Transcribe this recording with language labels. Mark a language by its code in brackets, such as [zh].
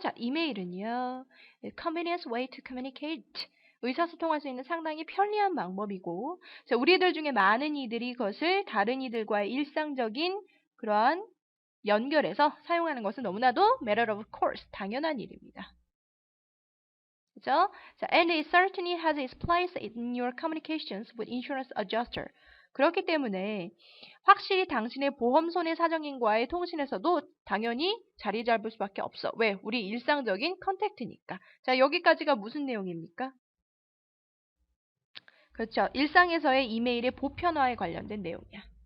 [ko] 자, 이메일은요. [en] convenience way to communicate. [ko] 의사소통할 수 있는 상당히 편리한 방법이고, 자, 우리들 중에 많은 이들이 그것을 다른 이들과의 일상적인 그러한 연결해서 사용하는 것은 너무나도 [en] matter of course, [ko] 당연한 일입니다. 그죠? [en] 자, and it certainly has its place in your communications with insurance adjuster. [ko] 그렇기 때문에 확실히 당신의 보험 손해사정인과의 통신에서도 당연히 자리 잡을 수밖에 없어. 왜? 우리 일상적인 컨택트니까. 자, 여기까지가 무슨 내용입니까? 그렇죠. 일상에서의 이메일의 보편화에 관련된 내용이야.